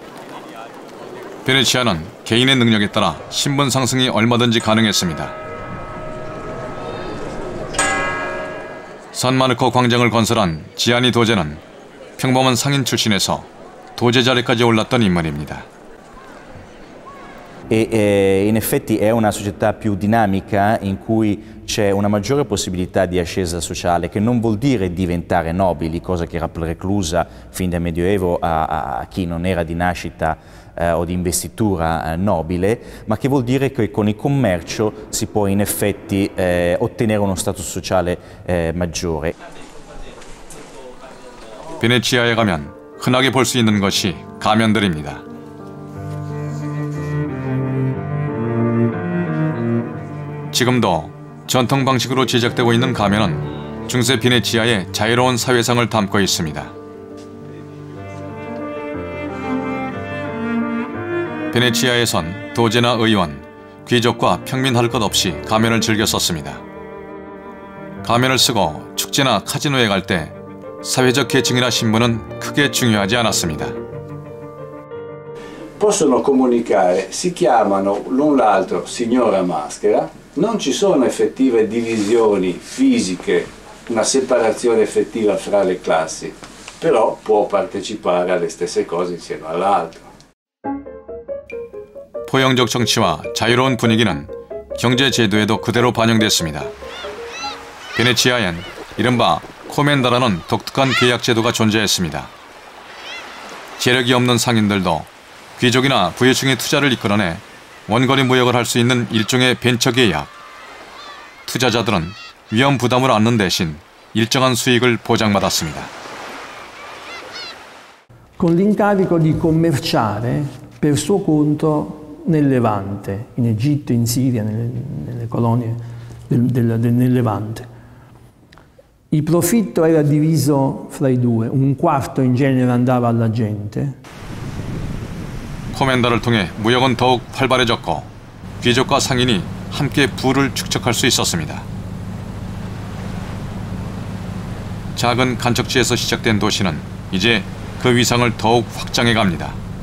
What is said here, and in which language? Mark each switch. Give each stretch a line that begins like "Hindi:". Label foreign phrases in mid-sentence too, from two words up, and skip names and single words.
Korean: 베네치아는 개인의 능력에 따라 신분 상승이 얼마든지 가능했습니다. 산마르코 광장을 건설한 지아니 도제는 평범한 상인 출신에서 도제 자리까지 올랐던 인물입니다.
Italian: E in effetti è una società più dinamica in cui c'è una maggiore possibilità di ascesa sociale, che non vuol dire diventare nobili, cosa che era preclusa fin dal Medioevo a chi non era di nascita o di investitura nobile, ma che vuol dire che con il commercio si può in effetti ottenere uno status sociale maggiore.
Korean: 베네치아에 가면 흔하게 볼 수 있는 것이 가면들입니다. 지금도 전통 방식으로 제작되고 있는 가면은 중세 베네치아의 자유로운 사회상을 담고 있습니다. 베네치아에선 도제나 의원, 귀족과 평민 할 것 없이 가면을 즐겨 썼습니다. 가면을 쓰고 축제나 카지노에 갈 때 사회적 계층이나 신분은 크게 중요하지 않았습니다.
Italian: Possono comunicare, si chiamano l'un l'altro signora maschera, non ci sono effettive divisioni fisiche, una separazione effettiva fra le classi, però può partecipare alle stesse cose insieme all'altro.
Korean: 포용적 정치와 자유로운 분위기는 경제 제도에도 그대로 반영됐습니다. 베네치아엔 이른바 코멘다라는 독특한 계약 제도가 존재했습니다. 재력이 없는 상인들도 귀족이나 부유층이 투자를 이끌어내 원거리 무역을 할 수 있는 일종의 벤처 계약. 투자자들은 위험 부담을 안는 대신 일정한 수익을 보장받았습니다.
Italian: Con l'incarico di commerciare per suo conto nel Levante, in Egitto, in Siria, nelle colonie nel Levante. Il profitto era diviso fra i due, un quarto in genere andava alla gente.
Korean: 코멘다를 통해 무역은 더욱 활발해졌고 귀족과 상인이 함께 부를 축적할 수 있었습니다. 작은 간척지에서 시작된 도시는 이제 그 위상을 더욱 확장해 갑니다.